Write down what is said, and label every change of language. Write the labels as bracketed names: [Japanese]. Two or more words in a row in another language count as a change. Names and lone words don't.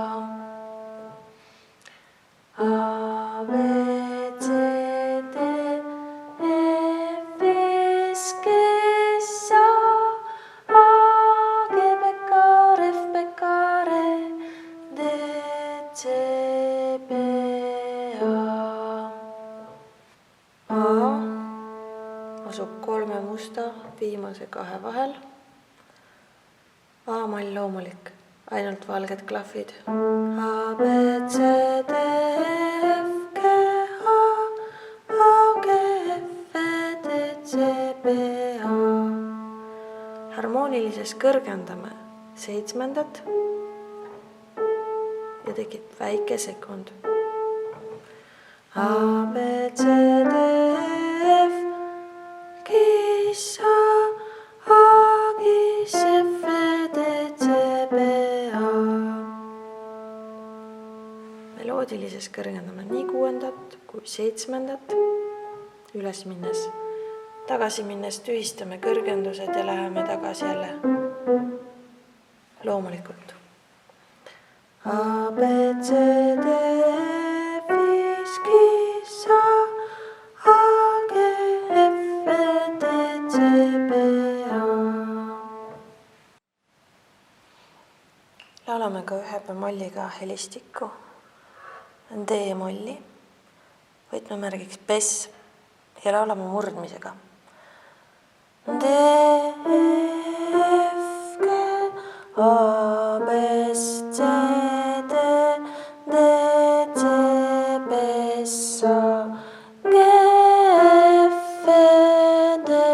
[Estonian] A, B, C, D, F, S, G, asub 3 musta viimase 2 vahel. A-moll loomulik, ainult valged klahvid. A, B, C, D, F, G, A, G, F, D, C, B, A. Harmoonilises kõrgendame 7. ja tekib väike sekund. A, B, C, D, F, Gis, A, Gis, F, D, C, B, A. Meloodilises kõrgendame nii 6. kui 7. üles minnes. Tagasi minnes tühistame kõrgendused ja läheme tagasi jälle loomulikult. A, B, C, D, F, Gis, A, G, F, D, C, B, A. Laulame ka ühe bemolliga helistikku, D-molli, võtmemärgiks bess ja laulame murdmisega. D, F, G, A, B, C, D, D, C, B, A, G, F, D.